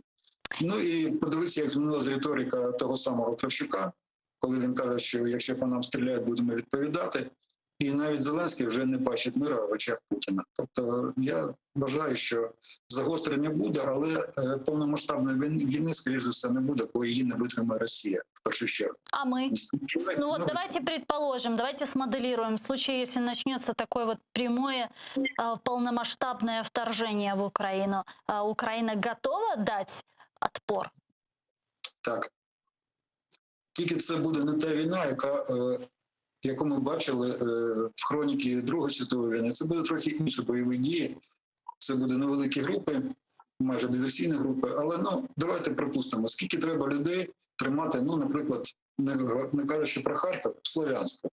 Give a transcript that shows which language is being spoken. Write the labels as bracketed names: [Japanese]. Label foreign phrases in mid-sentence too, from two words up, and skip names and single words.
[Ukrainian] Ну і подивіться, як змінилася риторика того самого Кравчука, коли він каже, що якщо по нам стріляють, будемо відповідати. І навіть Зеленський вже не бачить мира в очах Путіна. Тобто я вважаю, що загострення буде, але повномасштабної війни, скоріш за все, не буде, бо її не витримає Росія в першу чергу. [Russian] А мы? Ну вот давайте предположим, давайте смоделируем. В случае, если начнется такое вот прямое полномасштабное вторжение в Украину, Украина готова дать отпор? [Ukrainian] Так. Тільки це буде не та війна, яку ми бачили в хроніки Другої світової війни. Це буде трохи інші бойові дії. Це буде невеликі групи, майже диверсійні групи. Але давайте припустимо, скільки треба людей тримати, наприклад, не кажучи про Харків, Слов'янську.